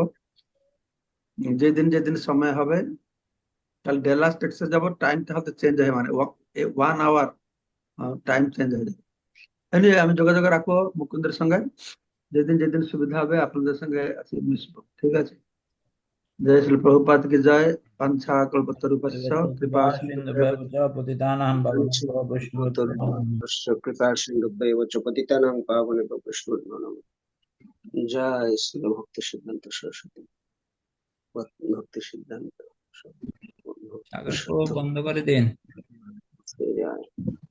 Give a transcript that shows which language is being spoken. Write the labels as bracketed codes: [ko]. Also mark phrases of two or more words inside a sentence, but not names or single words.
[bn] যেদিন যেদিন সময় হবে, তাহলে ডালাস টেক্সাস যাবো। টাইমটা হয়তো চেঞ্জ হয়, মানে 1 [en] hour time change [bn] হয়ে যাবে। Anyway, আমি যোগাযোগ রাখবো মুকুন্দের সঙ্গে, যেদিন যেদিন সুবিধা হবে আপনাদের সঙ্গে মিশবো। ঠিক আছে। জয় শ্রী প্রভুপাদ কি জয়। [sa] পাঞ্ছা কল্পতরুপস্য কৃপা পতিতানাং পাবনেভ্যো বৈষ্ণবেভ্যো নমো নমঃ। কৃপা সিন্ধুভ্যেব চ পতিতানাং পাবনেভ্যো বৈষ্ণবেভ্যো নমঃ। [bn] জয় শ্রী ভক্তি সিদ্ধান্ত সরস্বতী, ভক্তি সিদ্ধান্ত সাগর বন্ধ করে দিন। জয়।